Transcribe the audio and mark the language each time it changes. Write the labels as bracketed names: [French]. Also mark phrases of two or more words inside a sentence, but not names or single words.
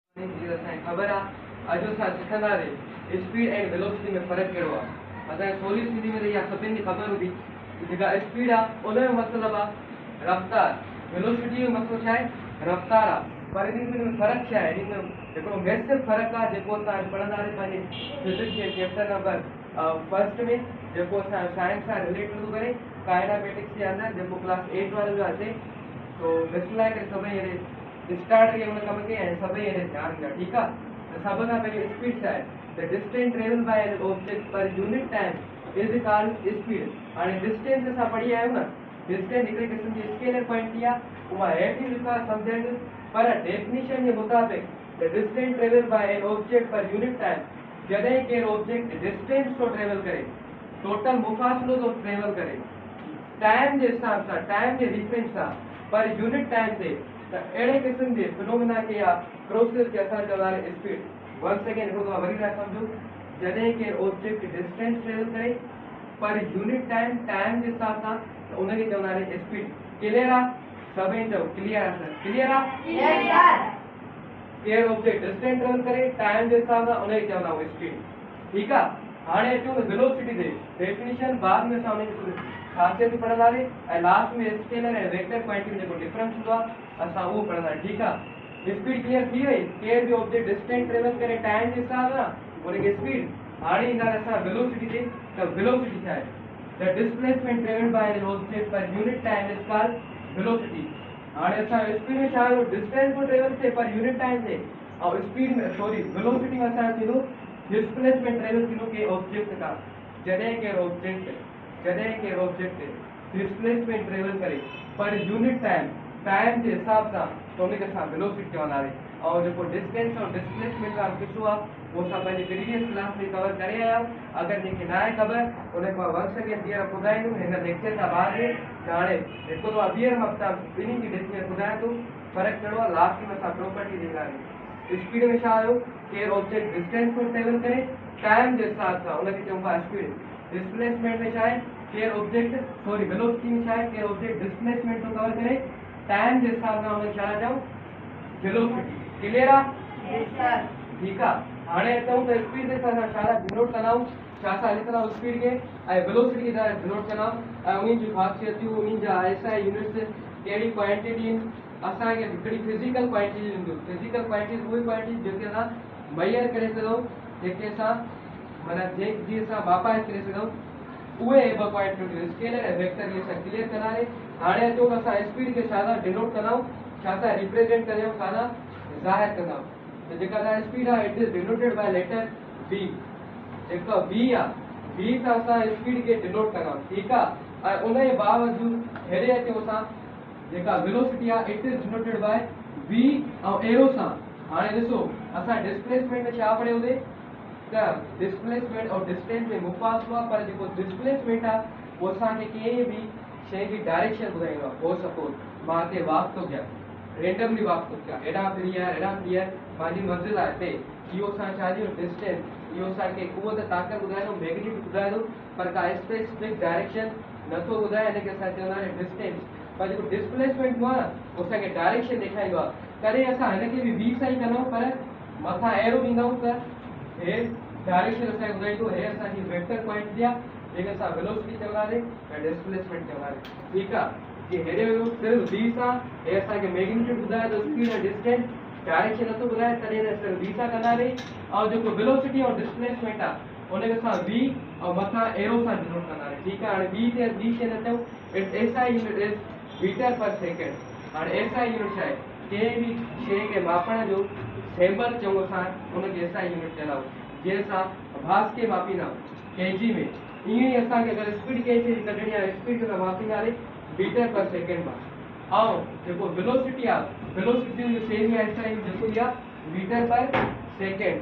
[Sindhi] जी असांखे ख़बर आहे अॼु असां सिखंदासीं [English] speed and velocity [Sindhi] में फ़र्क़ु कहिड़ो आहे। असांखे थोरी सिंधी में त इहा सभिनी खे ख़बर हूंदी जेका स्पीड आहे उन जो मतिलबु आहे रफ़्तार। वेलोसिटी जो मतिलबु छा आहे रफ़्तार आहे। पर इन में फ़र्क़ु छा आहे, इन में हिकिड़ो मैसिव फ़र्क़ु आहे जेको असां पढ़ंदासीं पंहिंजे फिज़िक्स जे [English] chapter number first [Sindhi] में, जेको असां साइंस सां रिलेट थो करे काइनामेटिक्स जे अंदरि, जेको क्लास 8 वारे जो अचे। तो मिस लाइ करे सभई अहिड़े स्टार्ट करिए हुन कम खे ऐं सभई अहिड़े ध्यानु ॾियो, ठीकु आहे। त सभ खां पहिरीं स्पीड छा आहे, [English] The distance travel by an object per unit time is called speed. [Sindhi] हाणे डिस्टेंस असां पढ़ी आहियूं न, डिस्टेंस हिकिड़े क़िस्म जी [English] scalar quantity [Sindhi] आहे। उहा हेठि लिखा सम्झाईंदुसि, पर डेफिनेशन जे मुताबिक़ [English] the distance travel by an object per unit time, [Sindhi] जॾहिं केरु ऑब्जेक्ट डिस्टेंस थो ट्रेवल करे, टोटल मुफ़ासिलो थो ट्रेवल करे टाइम जे हिसाब सां, टाइम जे रिफरेंस सां [English] per unit time [Sindhi] ते, त अहिड़े क़िस्म जे फिनोमिना खे या प्रोसेस खे असां चवंदासीं स्पीड। [English] one second [Sindhi] हिकिड़ो दफ़ा वरी था सम्झो, जॾहिं केरु ऑब्जेक्ट डिस्टेंस ट्रेवल करे [English] per unit time, [Sindhi] टाइम जे हिसाब सां, त उनखे चवंदासीं स्पीड। क्लियर आहे? सभई चओ क्लियर आहे सर? क्लियर आहे? केरु ऑब्जेक्ट डिस्टेंस ट्रेवल करे टाइम जे हिसाब सां, उनखे चवंदा आहियूं स्पीड, ठीकु आहे। हाणे अचूं त वेलोसिटी ते। डेफिनेशन बाद में असां उनजी ख़ासियत पढ़ंदासीं ऐं लास्ट में स्केलर ऐं [English] vector quantity [Sindhi] में जेको डिफरेंस हूंदो आहे असां उहो पढ़ंदासीं, ठीकु आहे। स्पीड क्लियर थी वई। केरु बि ऑब्जेक्ट डिस्टेंस ट्रेवल करे टाइम जे हिसाब सां, उनखे स्पीड। हाणे ईंदासीं असां वेलोसिटी ते। त वेलोसिटी छा आहे, [English] The displacement travelled by an object per unit time is called velocity. [Sindhi] हाणे असां स्पीड में छा डिस्टेंस को ट्रेवल थिए [English] per unit time [Sindhi] ते, और स्पीड में सॉरी वेलोसिटी में असां थींदो डिस्प्लेसमेंट ट्रेवल थींदो के ऑब्जेक्ट का, जॾहिं केरु ऑब्जेक्ट डिस्प्लेसमेंट ट्रेवल करे [English] per unit time, [Sindhi] टाइम जे हिसाब सां, त उनखे असां वेलोसिटी चवंदासीं। और जेको डिस्टेंस और डिस्प्लेसमेंट वारो किस्सो आहे उहो असां पंहिंजी [English] previous class [Sindhi] में कवर करे आया आहियूं। अगरि जंहिंखे न आहे ख़बर उनखे मां [English] one second [Sindhi] ॿीहर ॿुधाईंदुमि हिन लेक्चर खां बाद में। त हाणे हिकु दफ़ा ॿीहर मां ॿिन्ही जी डिटेल ॿुधायां थो, फ़र्क़ु कहिड़ो आहे। लास्ट में असां प्रॉपर्टी ॾींदासीं। स्पीड में छा आयो, केरु ऑब्जेक्ट डिस्टेंस को ट्रेवल करे टाइम जे हिसाब सां, उनखे चइबो आहे स्पीड। डिस्प्लेसमेंट में छा आहे, केरु ऑब्जेक्ट [English] sorry velocity [Sindhi] में छा आहे, केरु ऑब्जेक्ट डिस्प्लेसमेंट थो कवर करे टाइम जे हिसाब सां, उनखे छा चऊं वेलोसिटी। क्लियर आहे? ठीकु आहे। हाणे अचूं त स्पीड ते असां छा डिनोट कंदा आहियूं, छा सां लिखंदा आहियूं स्पीड खे, ऐं वेलोसिटी खे डिनोट कंदा आहियूं। ऐं उन्हनि जूं ख़ासियतूं, उन्हनि जा [English] SI units, [Sindhi] कहिड़ी क्वांटिटी असांखे हिकिड़ी [English] physical quantity [Sindhi] ॾींदियूं। [English] physical quantity [Sindhi] उहे क्वांटिटी जेके असां मय्यर करे सघूं, जेके असां माना जीअं असां बापाए करे सघूं, उहे ॿ क्वांटिटियूं स्केलर ऐं वेक्टर इहे असां क्लियर कंदासीं। हाणे अचो त असां स्पीड खे छा सां डिनोट कंदा आहियूं, छा सां रिप्रेज़ेंट कंदा आहियूं, छा सां ज़ाहिर कंदा आहियूं। त जेका असांजी स्पीड आहे [English] it is denoted by letter V. [Sindhi] जेका V आहे, V सां असां स्पीड खे डिनोट कंदा आहियूं, ठीकु आहे। ऐं उन जे बावजूदि हेॾे अचूं असां, जेका वेलोसिटी आहे [English] it is denoted by V [Sindhi] ऐं एरो सां। हाणे ॾिसो असां डिस्प्लेसमेंट में छा पढ़ियोसीं, त डिस्प्लेसमेंट और डिस्टेंस में मुफ़ासिलो आहे, पर जेको डिस्प्लेसमेंट आहे उहो असांखे कंहिं बि शइ जी डायरेक्शन ॿुधाईंदो आहे। [English] for suppose [Sindhi] मां हिते वॉक थो कयां, [English] randomly walk [Sindhi] थो कयां, हेॾां फिरी आहे, मुंहिंजी मंज़िल आहे हिते, इहो असां छा जो डिस्टेंस, इहो असांखे कुवत ताक़त ॿुधाईंदो, मैग्नीट्यूड ॿुधाईंदो, पर का [English] specific direction [Sindhi] नथो ॿुधाए, हिनखे असां चवंदा आहियूं डिस्टेंस। पर जेको डिस्प्लेसमेंट हूंदो आहे न, उहो असांखे डायरेक्शन ॾेखारींदो आहे। कॾहिं असां हिनखे बि V सां ई कंदा आहियूं, पर मथां एरो ॾींदा आहियूं, त हे डायरेक्शन असांखे ॿुधाईंदो। हे असांजी [English] vector quantity [Sindhi] आहे, जंहिंखे असां वेलोसिटी चवंदासीं ऐं डिस्प्लेसमेंट चवंदासीं, ठीकु आहे। कि हेॾे सिर्फ़ु V सां हे असांखे मैग्नीट्यूड ॿुधाए थो, स्पीड ऐं डिस्टेंस, डायरेक्शन नथो ॿुधाए, तॾहिं सिर्फ़ु V सां कंदासीं। ऐं जेको वेलोसिटी ऐं डिस्प्लेसमेंट आहे उनखे असां V ऐं मथां एरो सां डिनोट कंदासीं, ठीकु आहे। हाणे ॿी शइ न चऊं, [English] SI unit is meter per second. [Sindhi] हाणे [English] SI unit [Sindhi] छा आहे, कंहिं बि शइ खे मापण जो सैंपल चऊं असां, उनखे [English] SI unit [Sindhi] चवंदा आहियूं। जीअं असां भास खे मापींदा आहियूं kg में, ईअं ई असांखे अगरि स्पीड कंहिं शइ कढणी आहे, स्पीड खे मापींदासीं [English] meter per second [Sindhi] मां। ऐं जेको वेलोसिटी आहे, वेलोसिटी जो सेम ई SI जेको आहे [English] meter per second.